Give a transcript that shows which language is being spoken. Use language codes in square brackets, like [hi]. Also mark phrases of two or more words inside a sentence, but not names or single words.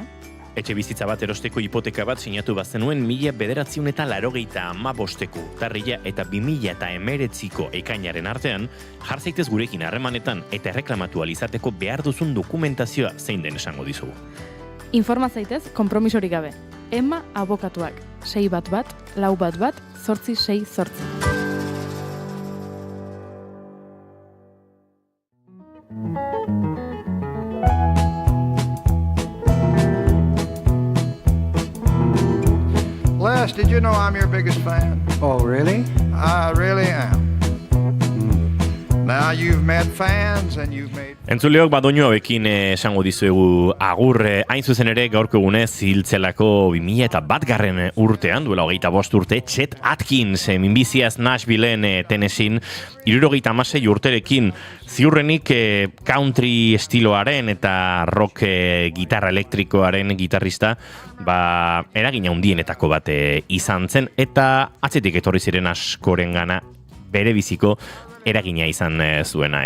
[eu] Etxe bizitza bat erosteko hipoteka bat sinatu bazenuen 1995 urtarrila eta 2019ko ekainaren artean, jar zaitez gurekin harremanetan eta erreklamatu alizateko behar duzun dokumentazioa zein den esango dizugu. Informa zaitez, konpromisorik gabe. Emma abokatuak, 611-411-868. [en] Les, did you know I'm your biggest fan? Oh, really? I really am. Now you've met fans and you've made... [eu] Entzuleok badoinu hauekin esango dizuegu agur hain zuzen ere gaurko egunez ziltzelako 2001 urtean, duela 25 urte, Chet Atkins minbiziaz Nashvilleen Tennesseen 76 urterekin ziurrenik country estiloaren eta rock gitarra elektrikoaren gitarrista eragina handienetako bat izan zen eta atzetik etorri ziren askorengana bere biziko eragina izan zuena.